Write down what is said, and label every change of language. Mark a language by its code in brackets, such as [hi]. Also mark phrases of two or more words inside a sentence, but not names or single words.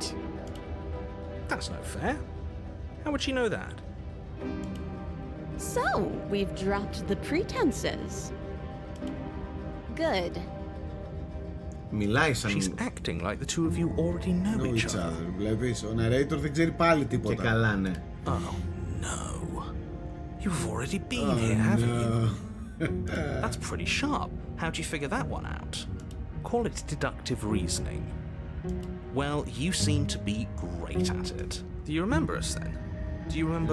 [en] That's no fair. How would she know that? So, we've dropped the pretenses. Good. [el] Μιλάει σαν. [en] She's acting like the two of you already know each other. [el] Βλέπεις, ο narrator δεν ξέρει πάλι Και τίποτα. καλά, ναι. [en] Oh no. You've already been here, haven't you? That's pretty sharp. How'd you figure that one out? Call it deductive reasoning. Well, you seem to be great at it. Do you remember us then? Do you remember